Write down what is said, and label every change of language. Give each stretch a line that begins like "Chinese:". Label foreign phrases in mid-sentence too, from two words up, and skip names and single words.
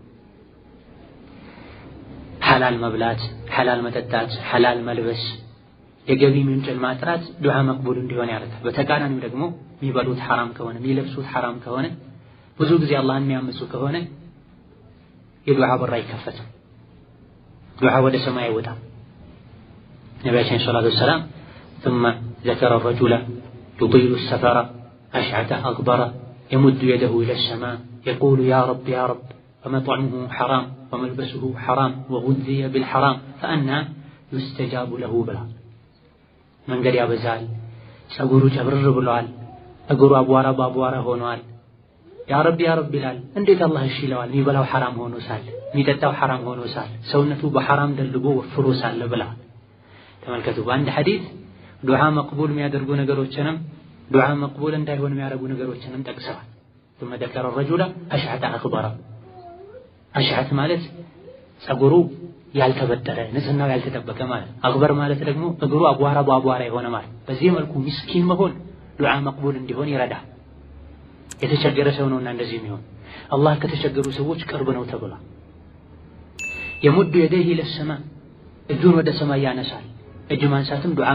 Amharic: ሐላል መብላት፣ ሐላል መጠጣት፣ ሐላል መልበስ፣ የገቢ ምንጭን ማጥራት ዱዓ መቅቡል እንዲሆን ያደርጋል። በተቃራኒው ደግሞ የሚበሉት ሐራም ከሆነ የሚለብሱት ሐራም ከሆነ ብዙ ጊዜ አላህን የሚያምፁ ከሆነ የዱዓ በር አይከፈትም፣ ዱዓ ወደ ሰማይ አይወጣም። ነቢያችን
Arabic: ሰለላሁ عليه وسلم ثم ذكر الرجل يطيل السفر أشعث أغبر يمد يده إلى السماء يقول يا رب يا رب ومطعمه حرام وملبسه حرام وغذي بالحرام فأنى يستجاب له بلا
Amharic: መንገድ ያበዛል፣ ፀጉሩ ጨብርር ብሏል፣ እግሩ አቧራ በአቧራ ሆኗል።
Arabic: يا رب يا رب
Amharic: ይላል። እንዴት አላህ እሺ ይለዋል? የሚበላው ሐራም ሆኖ ሳለ፣ የሚጠጣው ሐራም ሆኖ ሳለ፣ ሰውነቱ በሐራም ደልቦ ወፍሮ ሳለ ብላ። ተመልከቱ፣ በአንድ ሐዲስ ዱዓ መቅቡል የሚያደርጉ ነገሮችንም ዱዓ መቅቡል እንዳይሆን የሚያደርጉ ነገሮችንም ጠቅሰዋል።
Arabic: ثم ذكر الرجل أشعث أغبر
Amharic: አሽዓት ማለት ጸጉሩ ያልተበጠረ ንጽህናው ያልተጠበቀ ማለት። አግበር ማለት ደግሞ እግሩ አቧራ በአቧራ የሆነ ማለት። በዚህ መልኩ ምስኪን መሆን ዱዓ መቅቡል እንዲሆን ይረዳል። የተቸገረ ሰው ነውና እንደዚህ የሚሆን አላህ ከተቸገሩ ሰዎች ቅርብ ነው ተብሏል።
Arabic: يمد يديه للسماء
Amharic: እጁን ወደ ሰማይ ያነሳል። እጅ ማንሳትም ዱዓ